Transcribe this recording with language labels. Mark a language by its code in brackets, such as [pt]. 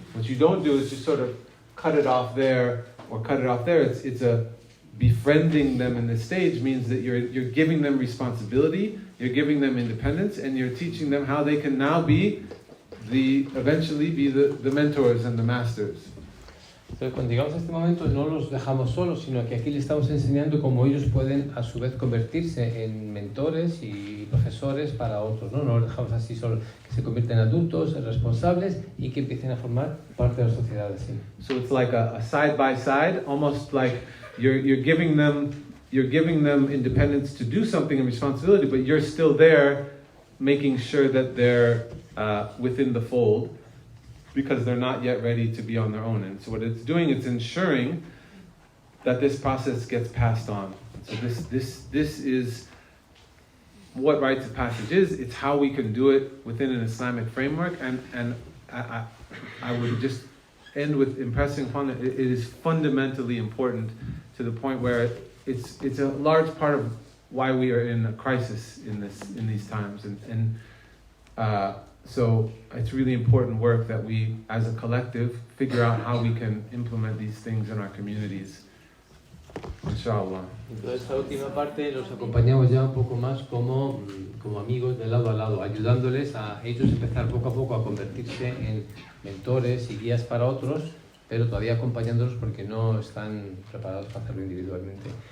[en] What you don't do is just sort of cut it off there or cut it off there. It's a befriending them in this stage means that you're giving them responsibility, you're giving them independence, and you're teaching them how they can now eventually be the mentors and the masters. [es] Entonces, cuando llegamos a este momento, no los dejamos solos, sino que aquí les estamos enseñando cómo ellos pueden, a su vez, convertirse en mentores y profesores para otros, ¿no? No los dejamos así solos, que se convierten en adultos, en responsables y que empiecen a formar parte de la sociedad. ¿Sí? [en] So it's like a side by side, almost like you're giving them independence to do something and responsibility, but you're still there, making sure that they're within the fold, because they're not yet ready to be on their own. And so what it's doing, it's ensuring that this process gets passed on. So this is what rites of passage is. It's how we can do it within an Islamic framework. And I would just end with impressing upon it. It is fundamentally important to the point where it's a large part of why we are in a crisis in these times. So it's really important work that we, as a collective, figure out how we can implement these things in our communities. [ar] Inshallah. [es] Entonces, esta última parte los acompañamos ya un poco más como amigos de lado a lado, ayudándoles a ellos empezar poco a poco a convertirse en mentores y guías para otros, pero todavía acompañándolos porque no están preparados para hacerlo individualmente.